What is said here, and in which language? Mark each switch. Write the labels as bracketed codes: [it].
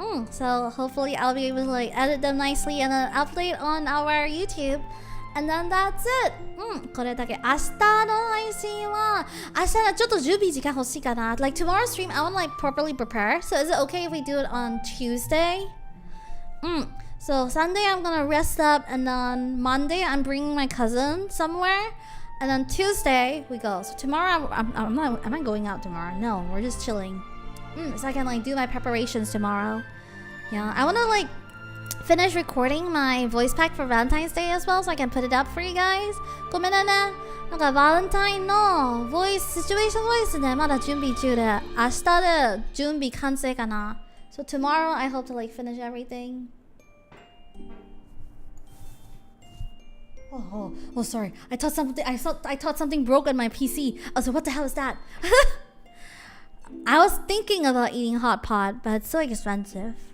[en] So hopefully I'll be able to like edit them nicely and then upload on our YouTube. And then that's it. [ja] これだけ。明日の配信は明日はちょっと準備時間欲しいかな。 [en] Like tomorrow's stream, I want to like properly prepare. So is it okay if we do it on Tuesday? So Sunday I'm gonna rest up, and then Monday I'm bringing my cousin somewhere, and then Tuesday we go. So tomorrow I'm not going out tomorrow. No, we're just chilling. So I can like do my preparations tomorrow. Yeah, I wanna like finish recording my voice pack for Valentine's Day as well, so I can put it up for you guys. [ja] ごめんなね。なんかバレンタインのボイス、シチュエーションボイスでまだ準備中で、明日で準備完成かな。 [en] So tomorrow I hope to like finish everything. Oh, sorry. I thought something broke on my PC. I was like, what the hell is that? I was thinking about eating hot pot, but it's so expensive.